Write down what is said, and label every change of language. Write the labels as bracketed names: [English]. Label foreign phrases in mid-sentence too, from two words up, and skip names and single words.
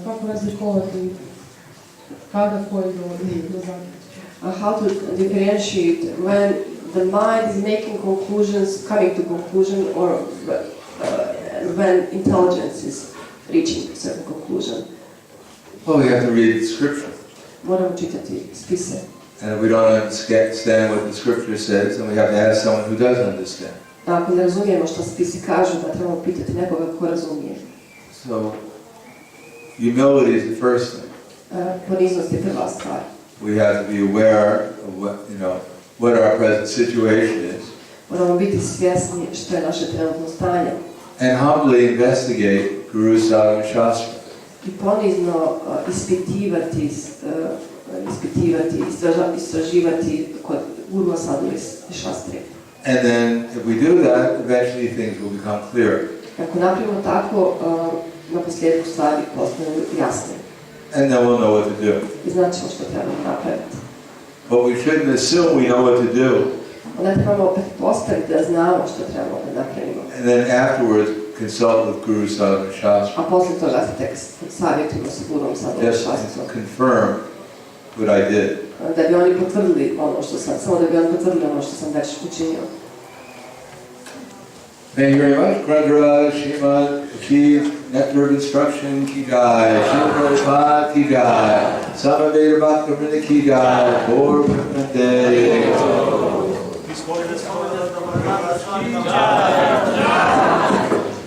[Croatian] Kako razlikovati kada koji dovodi do zaključka? [English] How to differentiate when the mind is making conclusions, coming to conclusion, or when intelligence is reaching a certain conclusion. Well, we have to read the scripture. [Croatian] Moramo čitati spise. [English] And if we don't understand what the scripture says, then we have to ask someone who does understand. [Croatian] Ako ne razumijemo što spisi kažu, da trebamo pitati nekoga ko razumije. [English] So, humility is the first thing. [Croatian] Poniznost je prva stvar. [English] We have to be aware of what our present situation is. [Croatian] Moramo biti svjesni što je naše trenutno stanje. [English] And humbly investigate Guru Sadhu and Shastra. [Croatian] I ponizno ispitivati, istraživati kod Guru Sadhu i Šastre. [English] And then, if we do that, eventually things will become clearer. [Croatian] Ako napravimo tako, na posljedku stvari postanu jasne. [English] And then we'll know what to do. [Croatian] I znaćemo što trebamo napraviti. [English] But we shouldn't assume we know what to do. [Croatian] Onda trebamo opet postaviti da znamo što trebamo da napravimo. [English] And then afterwards, consult with Guru Sadhu and Shastra. [Croatian] A poslije toga se tek savjetujemo sa Gurom Sadhu i [English] Just [Croatian] Šastrom. [English] confirm what I did. [Croatian] Da bi oni potvrdili ono što sam, samo da bi oni potvrdili ono što sam već učinio. [English] Thank you very much. Grandra Shrimad achieved Nectar of Instruction [Hindi] ki jai. [English] Srila Prabhupada [Hindi] ki jai. [English] Samaveda Bhaktivinoda [Hindi] ki jai. [English] Gora Prahladananda. His Holiness Prahladananda Maharaj [Hindi] ki jai.